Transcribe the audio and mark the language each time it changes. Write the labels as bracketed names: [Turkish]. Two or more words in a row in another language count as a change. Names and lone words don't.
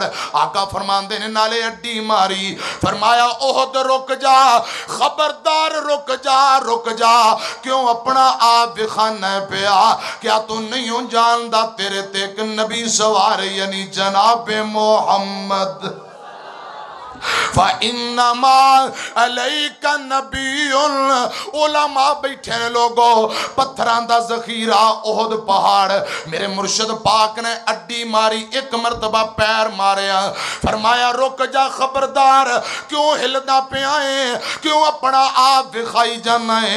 [Punjabi] آقا فرماندے نے نالے اڈی ماری، فرمایا احد رک جا، خبردار رک جا، رک جا۔ کیوں اپنا آپ بخانہ پیا؟ کیا تو نہیں ہوں جاندہ تیرے تے ایک نبی سوار یعنی جناب محمد؟ [Arabic] فَإِنَّمَا عَلَيْكَ نَبِيٌّ۔ [Punjabi] علماء بیٹھے ہیں لوگوں، پتھران دا ذخیرہ احد پہاڑ، میرے مرشد پاک نے اڈی ماری، ایک مرتبہ پیر ماریا، فرمایا رک جا خبردار، کیوں ہلدا پہ آئے، کیوں اپنا آپ دکھائی جانا ہے؟